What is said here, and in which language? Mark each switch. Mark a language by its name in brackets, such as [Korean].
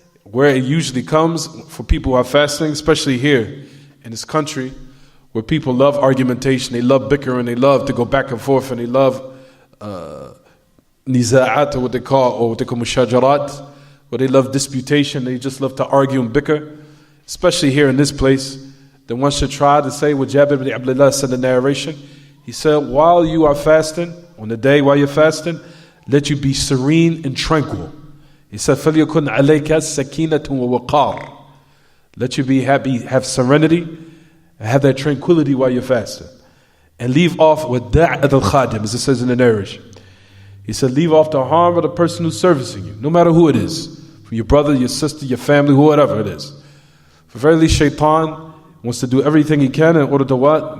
[English] Where it usually comes for people who are fasting, especially here in this country, where people love argumentation, they love bickering, they love to go back and forth, and they love niza'at, or what they call mushajarat, where they love disputation, they just love to argue and bicker, especially here in this place. Then one should try to say what Jabir ibn Abdullah said in the narration. He said, while you are fasting, on the day while you're fasting, let you be serene and tranquil. [Arabic] He said, فَلْيَكُنْ عَلَيْكَ سَكِينَةٌ وَوَقَارٌ. [English] Let you be happy, have serenity, and have that tranquility while you're fasting. And leave off with da'at al-khadim, as it says in the narration. He said, leave off the harm of the person who's servicing you, no matter who it is. From your brother, your sister, your family, whoever it is. For verily, shaitan wants to do everything he can in order to what?